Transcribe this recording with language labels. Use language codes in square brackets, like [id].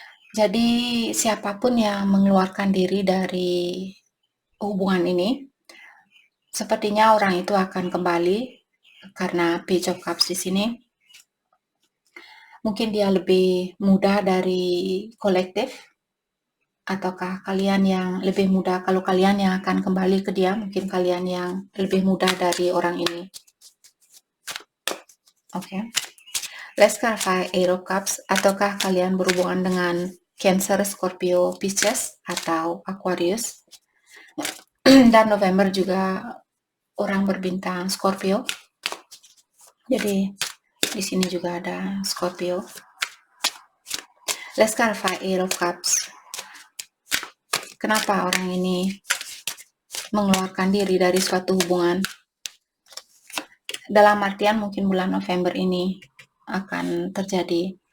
[id] Jadi siapapun yang mengeluarkan diri dari hubungan ini, sepertinya orang itu akan kembali karena Page of Cups di sini. Mungkin dia lebih muda dari kolektif, ataukah kalian yang lebih muda? Kalau kalian yang akan kembali ke dia, mungkin kalian yang lebih muda dari orang ini. Oke. [en] Let's clarify Eight of Cups. [id] Ataukah kalian berhubungan dengan Cancer, Scorpio, Pisces, atau Aquarius? Dan November juga orang berbintang Scorpio. Jadi di sini juga ada Scorpio. [en] Let's clarify Eight of Cups. [id] Kenapa orang ini mengeluarkan diri dari suatu hubungan? Dalam artian mungkin bulan November ini akan terjadi.